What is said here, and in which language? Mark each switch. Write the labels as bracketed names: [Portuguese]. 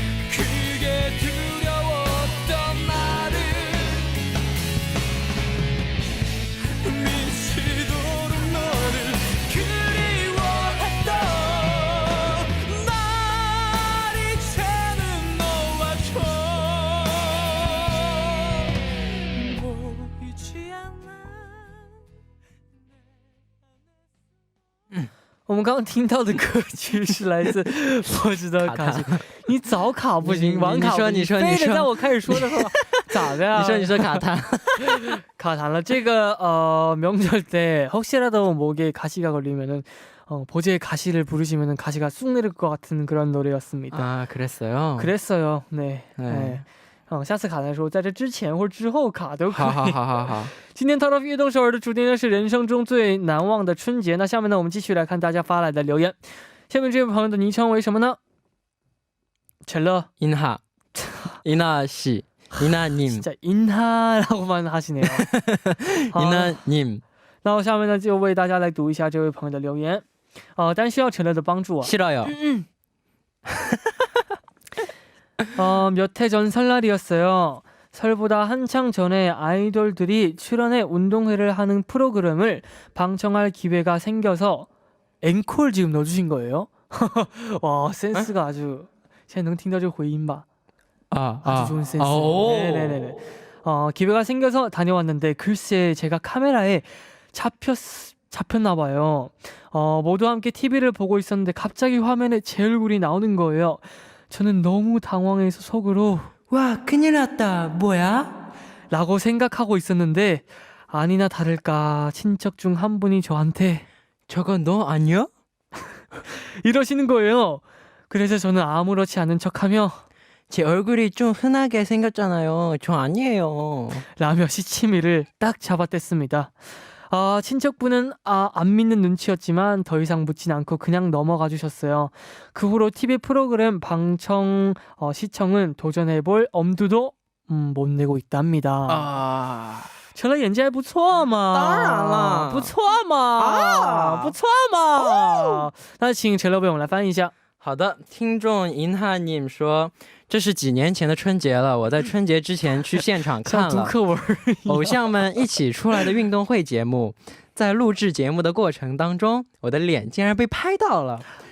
[Korean] 그게 두려웠던 나를 미치도록 너를 그리워했던 날 이제는 너와 좀 보이지 않아 [Chinese] 我们刚刚听到的歌曲是来自不知道卡西，你早卡不行，晚卡不行，你说非得在我开始说的时候咋的呀？你说卡痰卡痰了。这个 [Korean] 명절 때 혹시라도 목에 가시가 걸리면은 보제의 가시를 부르시면은 가시가 쑥 내릴 것 같은 그런 노래였습니다. 아 그랬어요? 그랬어요. 네. 네. [Chinese] 下次卡的时候在这之前或者之后卡都可以。好。今天 Top of 悦动首尔的主题呢是人生中最难忘的春节。那下面呢我们继续来看大家发来的留言。下面这位朋友的昵称为什么呢？陈乐 [Korean] 인하 인하씨 인하님 진짜 인하라고만 하시네요. 인하님 [Chinese] 那我下面呢就为大家来读一下这位朋友的留言。但需要陈乐的帮助啊。 [Korean] 싫어요. 몇 해 전 설날이었어요. 설보다 한창 전에 아이돌들이 출연해 운동회를 하는 프로그램을 방청할 기회가 생겨서 앵콜 지금 넣어주신 거예요? 와 센스가 아주 [Chinese] 现在能听到这个回音吧? [Korean] 아주 좋은 센스. 네네네. 기회가 생겨서 다녀왔는데 글쎄 제가 카메라에 잡혔나 봐요. 모두 함께 TV를 보고 있었는데 갑자기 화면에 제 얼굴이 나오는 거예요. 저는 너무 당황해서 속으로 와 큰일 났다 뭐야? 라고 생각하고 있었는데 아니나 다를까 친척 중 한 분이 저한테 저거 너 아니야? 이러시는 거예요. 그래서 저는 아무렇지 않은 척하며 제 얼굴이 좀 흔하게 생겼잖아요. 저 아니에요. 라며 시치미를 딱 잡아댔습니다. 친척분은 안 믿는 눈치였지만 더 이상 묻진 않고 그냥 넘어가 주셨어요. 그 후로 TV 프로그램 방청 시청은 도전해볼 엄두도 못 내고 있답니다. [Chinese] 成了演技还不错嘛，当然了，不错嘛，不错嘛。那请陈乐为我们来翻译一下。好的，听众银哈님说，这是几年前的春节了，我在春节之前去现场看了偶像们一起出来的运动会节目，在录制节目的过程当中，我的脸竟然被拍到了。